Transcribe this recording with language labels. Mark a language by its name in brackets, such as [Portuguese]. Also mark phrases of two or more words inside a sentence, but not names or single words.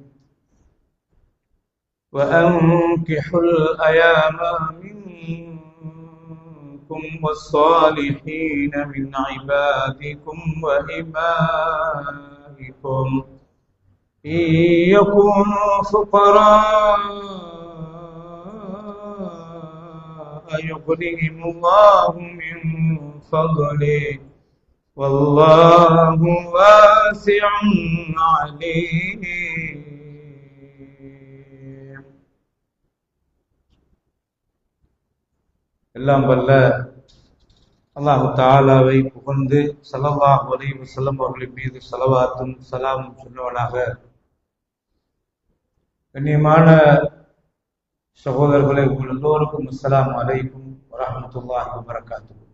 [Arabic] وأنكحوا الأيام منكم والصالحين من عبادكم وإمائكم إن يكونوا فقراء يغنهم الله من فضله والله واسع عليم. [Tamil] எல்லாம் வல்ல அல்லாஹ் தஆலாவை புகழ்ந்து [Arabic] صلى الله عليه وسلم [Tamil] அவர்களின் மீது ஸலவாத்தும் ஸலாமும் சொன்னவனாக, கண்ணியமான சகோதரர்களே, உங்கள் எல்லோருக்கும் [Arabic] السلام عليكم ورحمة الله وبركاته.